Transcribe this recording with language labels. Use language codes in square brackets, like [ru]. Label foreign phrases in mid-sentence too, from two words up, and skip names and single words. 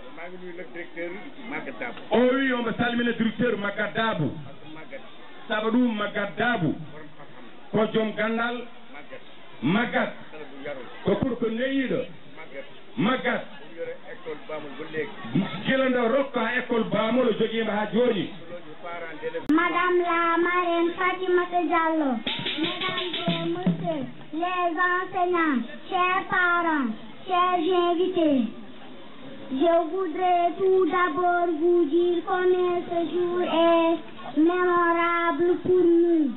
[ff] o wi omo salmina directeur Maguette Dabou saabu ɗum Maguette Dabou ko joom gandal Maguette ko pour ko neyiɗo Maguette gila nde rokka école Bamol joguima ha joni [fr] Madame la marraine Fatimata Diallo, mesdames et messieurs les enseignants, chers parents, chers invités, je voudrais tout d'abord vous dire combien ce jour est mémorable pour nous.